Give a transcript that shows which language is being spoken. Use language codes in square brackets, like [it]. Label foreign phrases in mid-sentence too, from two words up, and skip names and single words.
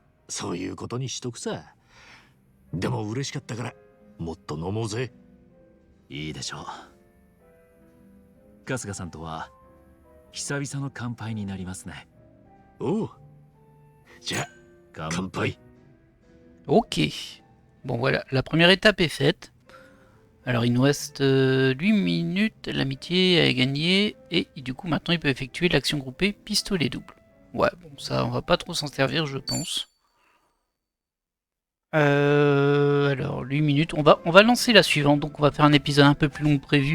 [ja] そういうことにしとくさ。でも嬉しかったからもっと飲もうぜ。いいでしょう。春日さんとは久々の乾杯になりますね。おう。じゃあ乾杯。 [fr] Ok. Bon voilà, la première étape est faite. Alors il nous reste 8 minutes, l'amitié a gagné, et du coup maintenant il peut effectuer l'action groupée pistolet double. Ouais, bon ça on va pas trop s'en servir je pense. Alors 8 minutes, on va lancer la suivante, donc on va faire un épisode un peu plus long que prévu.